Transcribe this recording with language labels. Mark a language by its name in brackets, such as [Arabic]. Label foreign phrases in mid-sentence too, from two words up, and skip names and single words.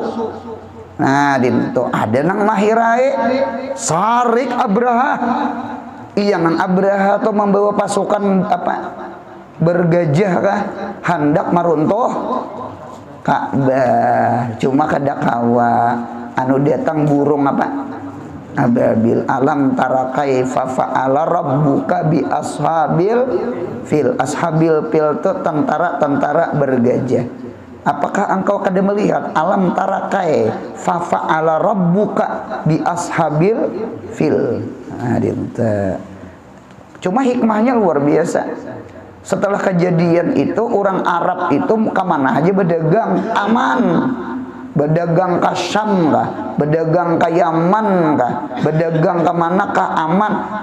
[Banjar] Nah, dinto ada nang mahirai sarik Abraha. Iya nang Abraha tuh membawa pasukan apa? Bergajah kah? Hendak maruntuh Ka'bah. Cuma kada kawa anu datang burung apa? Ababil. [Arabic] ألم تر كيف فعل ربك بأصحاب الفيل. أصحاب الفيل [Banjar] itu tentara bergajah. Apakah engkau kada melihat [Arabic] ألم تر كيف فعل ربك بأصحاب الفيل. [Banjar] Nah, dinta. [Indonesian] Cuma hikmahnya luar biasa. Setelah kejadian itu orang Arab itu kemana aja berdagang aman. [Banjar] Berdagang ke Syam kah, berdagang ke Yaman kah, berdagang ke mana kah aman.